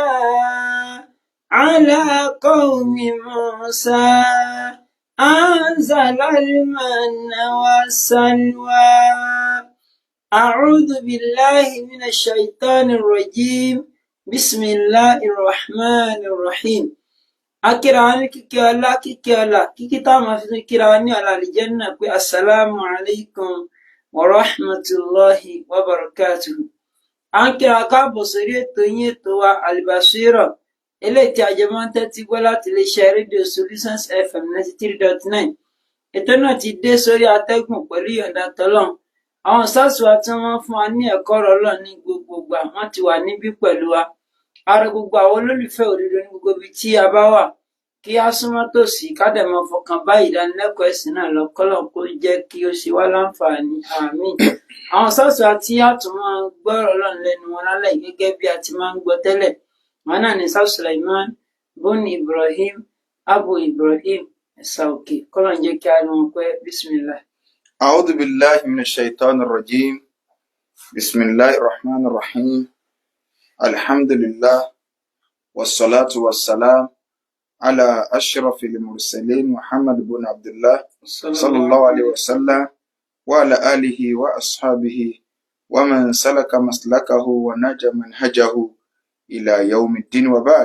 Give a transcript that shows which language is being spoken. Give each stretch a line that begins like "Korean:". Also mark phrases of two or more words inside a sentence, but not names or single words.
Arabic: على قوم موسى أنزل المن والسلوى أعوذ بالله من الشيطان الرجيم بسم الله الرحمن الرحيم
Yoruba: akíra kíkí ọlá kíkí táwọn máa fi kíra ní àlàlìjẹ́nà pé
Arabic: السلام عليكم ورحمة الله وبركاته.
Yoruba: À ń kíra káàbọ̀ sórí ètò yín ètò wa Al-Basira eléyìí tí àjẹmọ́ ń tẹ́tí gbọ́ láti iléeṣẹ́ rédíò Solutions FM 93.9. Ètò náà ti dé sórí atẹ́gùn pẹ̀lú ìyọ̀ǹda tọ́lọ́run. Àwọn SARS wa tí wọ́n fún wa ní ẹ̀kọ́ ọ̀rọ̀ Ọlọ́run ní gbogbo ìgbà wọ́n ti wà níbí pẹ̀lú wa. Ara gbogbo àwọn olólùfẹ́ òdodo ní gbogbo ibi tí a bá wà kí á súnmọ́ tòsí ká dẹ̀ máa fọkàn bá ìdánilẹ́kọ̀ọ́ ẹ̀sìn náà lọ k'Ọlọ́run kó jẹ́ kí ó ṣe wá láǹfààní àmín. Àwọn SARS wa tí a tún máa gbọ́ ọ̀rọ̀ Ọlọ́run lẹ́nu wọn lálẹ́ gẹ́gẹ́ bí a ti máa ń gbọ́ tẹ́lẹ̀. Wọn náà ní Saf Sulaiman bun Ibrahim Abu Ibrahim Ẹ̀sàòkè. K'Ọlọ́run jẹ́ kí a rí wọn pẹ́.
Arabic: Bismillah. أعوذ بالله من الشيطان الرجيم. بسم الله الرحمن الرحيم. الحمد لله. والصلاة والسلام على أشرف المرسلين محمد بن عبد الله صلى الله عليه وسلم وعلى آله وأصحابه ومن سلك مسلكه ونهج منهجه إلى يوم الدين وبعد.